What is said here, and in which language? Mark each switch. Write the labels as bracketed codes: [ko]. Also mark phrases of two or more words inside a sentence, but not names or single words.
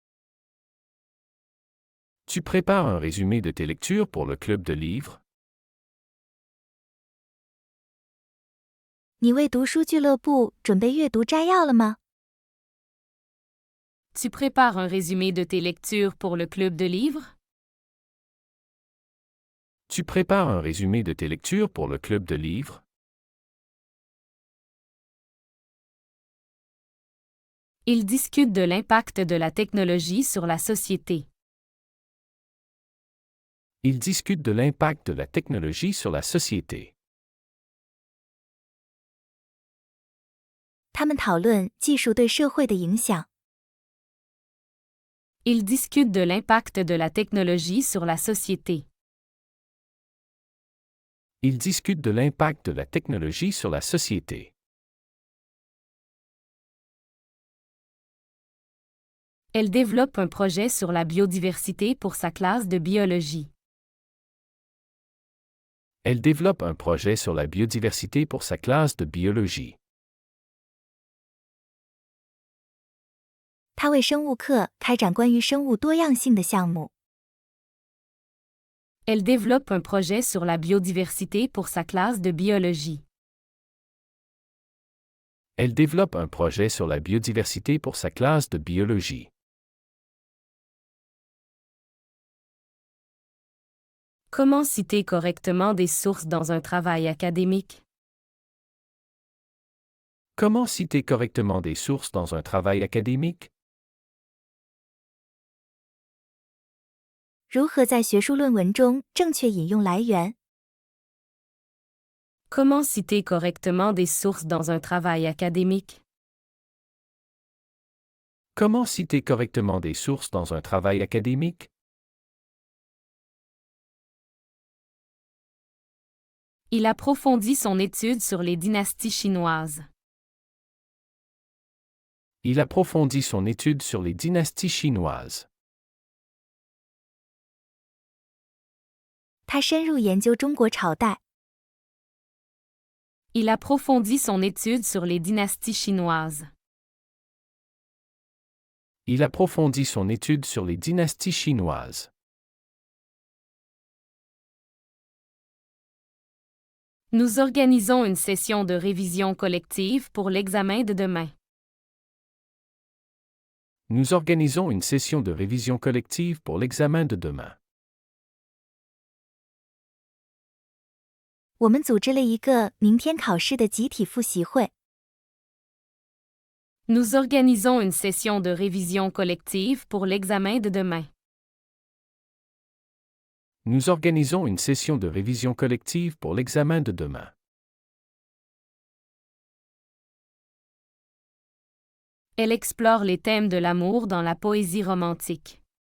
[fr] Tu prépares un résumé de tes lectures pour le club de livres? [zh] 你为读书俱乐部准备阅读摘要了吗？ [fr] Tu prépares un résumé de tes lectures pour le club de livres? Tu prépares un résumé de tes lectures pour le club de livres? Ils discutent de l'impact de la technologie sur la société. Ils discutent de l'impact de la technologie sur la société. [zh] 他们讨论技术对社会的影响。 [fr] Ils discutent de l'impact de la technologie sur la société. Ils discutent de l'impact de la technologie sur la société. Elle développe un projet sur la biodiversité pour sa classe de biologie. Elle développe un projet sur la biodiversité pour sa classe de biologie. [zh] 他为生物课开展关于生物多样性的项目。 [fr] Elle développe un projet sur la biodiversité pour sa classe de biologie. Elle développe un projet sur la biodiversité pour sa classe de biologie. Comment citer correctement des sources dans un travail académique? Comment citer correctement des sources dans un travail académique? [zh] 如何在学术论文中正确引用来源？ [fr] Comment citer correctement des sources dans un travail académique? Comment citer correctement des sources dans un travail académique? Il approfondit son étude sur les dynasties chinoises. Il approfondit son étude sur les dynasties chinoises. [zh] 他深入研究中国朝代。 [fr] Il approfondit son étude sur les dynasties chinoises. Il approfondit son étude sur les dynasties chinoises. Nous organisons une session de révision collective pour l'examen de demain. Nous organisons une session de révision collective pour l'examen de demain. [zh] 我们组织了一个明天考试的集体复习会。 [fr] Nous organisons une session de révision collective pour l'examen de demain. Nous organisons une session de révision collective pour l'examen de demain. Elle explore les thèmes de l'amour dans la poésie romantique.